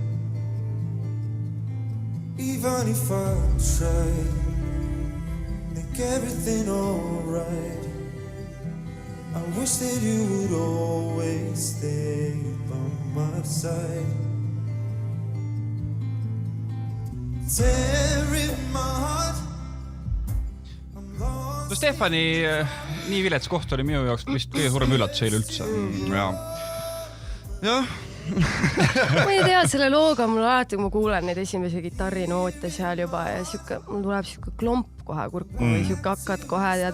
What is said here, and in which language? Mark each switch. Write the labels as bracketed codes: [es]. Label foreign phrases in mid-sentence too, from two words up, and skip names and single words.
[en] Even if I tried, make everything alright, I wish that you would always stay by my side. Tear in my heart. [et] No Stefani nii vilets koht oli minu jaoks vist kõige suurem üllatus eile üldse. Jah. Ma ei tea, selle looga mul alati, kui ma kuulen neid esimesi kitarrinoote seal juba ja mul tuleb siuke klomp kohe kurku või siuke hakkad kohe tead